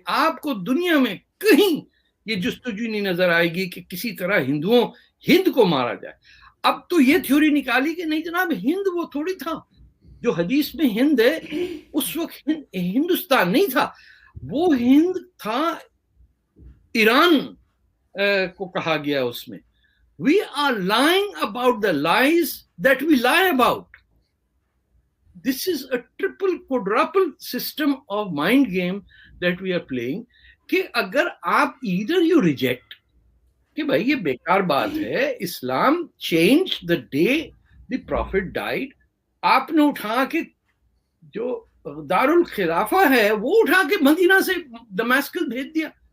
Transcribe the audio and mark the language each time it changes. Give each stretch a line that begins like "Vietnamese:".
Urdu: آپ کو دنیا میں کہیں یہ جستجو نہیں نظر آئے گی کہ کسی طرح ہند کو مارا جائے. اب تو یہ تھیوری نکالی کہ نہیں جناب, ہند وہ تھوڑی تھا جو حدیث میں ہند ہے, اس وقت ہندوستان نہیں تھا, وہ ہند تھا ایران کو کہا گیا اس میں.
English: We are lying about the lies that we lie about. This is a triple quadruple system of mind game that we are playing.
Urdu: کہ اگر آپ
English: either you reject
Urdu: کہ بھائی یہ بیکار بات ہے, اسلام
English: changed the day the prophet died.
Urdu: آپ نے اٹھا کے جو دارالخلافہ ہے وہ اٹھا کے مدینہ سے دمشق بھیج دیا.